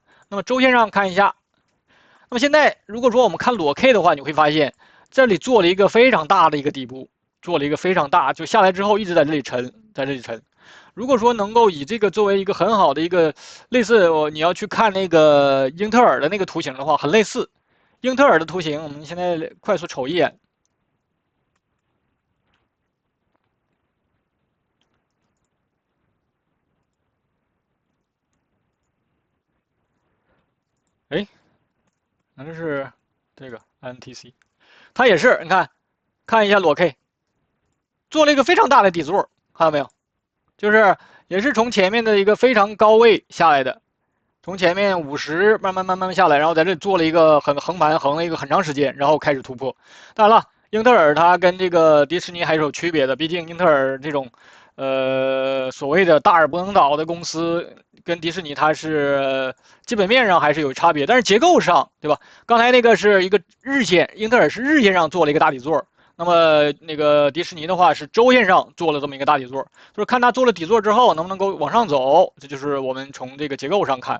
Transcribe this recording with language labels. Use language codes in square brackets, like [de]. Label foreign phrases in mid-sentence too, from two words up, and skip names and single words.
[zh] 那麼週線上看一下，那麼現在如果說我們看裸 K 的話，你會發現這裡做了一個非常大的一個底部，做了一個非常大，就下來之後一直在這裡沉，在這裡沉。如果說能夠以這個作為一個很好的一個類似，你要去看那個英特爾的那個圖形的話，很類似。英特爾的圖形，我們現在快速瞅一眼。哎，那這是這個 NTC， 它也是，你看一下裸 K， 做了一個非常大的底座，看到沒有？就是也是從前面的一個非常高位下來的，從前面50慢慢下來，然後在這裡做了一個橫盤，橫了一個很長時間，然後開始突破。當然了，英特爾它跟這個迪士尼還是有區別的，畢竟英特爾這種所謂的大而不能倒的公司，跟迪士尼它是基本面上還是有差別，但是結構上，對吧？剛才那個是一個日線，英特爾是日線上做了一個大底座，那麼那個迪士尼的話是週線上做了這麼一個大底座，就是看它做了底座之後能不能夠往上走，這就是我們從這個結構上看。